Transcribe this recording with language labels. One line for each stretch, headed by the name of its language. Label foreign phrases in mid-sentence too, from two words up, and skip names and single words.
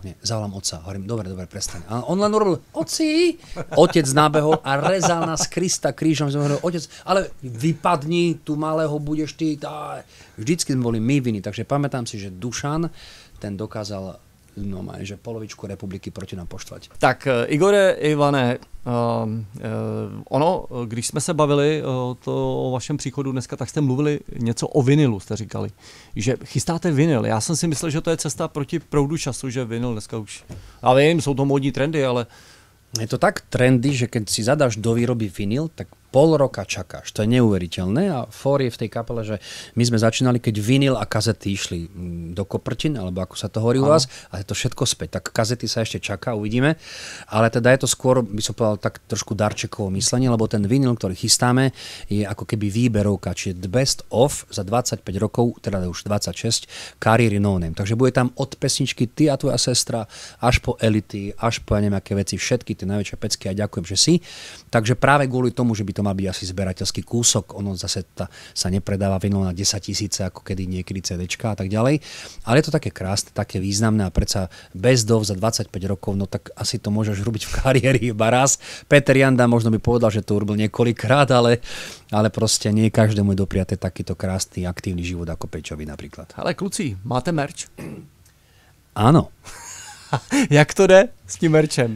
Slovak: Nie, zavolám otca. Hovorím, dobre, prestaň. A on len urobil, oci! Otec nabehol a rezal nás Krista krížom. Hovoril, otec, ale vypadni, tu malého budeš ty. Vždycky sme boli my viny, takže pamätám si, že Dušan, ten dokázal že polovičku republiky proti nám poštvať.
Czech: Tak Igore, Ivane, když jsme se bavili o vašem příchodu dneska, tak jste mluvili něco o vinilu, jste říkali. Že chystáte vinyl. Já jsem si myslel, že to je cesta proti proudu času, že vinyl dneska už... Já vím, jsou to módní trendy, ale...
Slovak: Je to tak trendy, že keď si zadáš do výroby vinyl, tak pol roka čakáš. To je neuveriteľné a fór je v tej kapele, že my sme začínali, keď vinyl a kazety išli do koprtin, alebo ako sa to hovorí u vás, a je to všetko späť. Tak kazety sa ešte čaká, uvidíme. Ale teda je to skôr, by som povedal, tak trošku darčekovo myslenie, lebo ten vinyl, ktorý chystáme, je ako keby výberovka, čiže
English: the best of
Slovak: za 25 rokov, teda už 26, kariéry No Name. Takže bude tam od pesničky Ty a tvoja sestra, až po Elity, až po neviem aké veci, všetky tie najväčšie pecky a ďakujem, že si. Takže práve kvôli tomu, že by to mal byť asi zberateľský kúsok, ono zase sa nepredáva vinyl na 10 000 ako kedy niekedy CDčka a tak ďalej. Ale je to také krásne, také významné a predsa
English: best of
Slovak: za 25 rokov, no tak asi to môžeš robiť v kariéri iba raz. Peter Janda možno by povedal, že to urobil niekoľkrát, ale proste nie každému je dopriaté takýto krásny, aktívny život ako Pečovi napríklad.
Czech: Ale kluci, máte merch?
Slovak: Áno.
Czech: Jak to jde s tím merčem?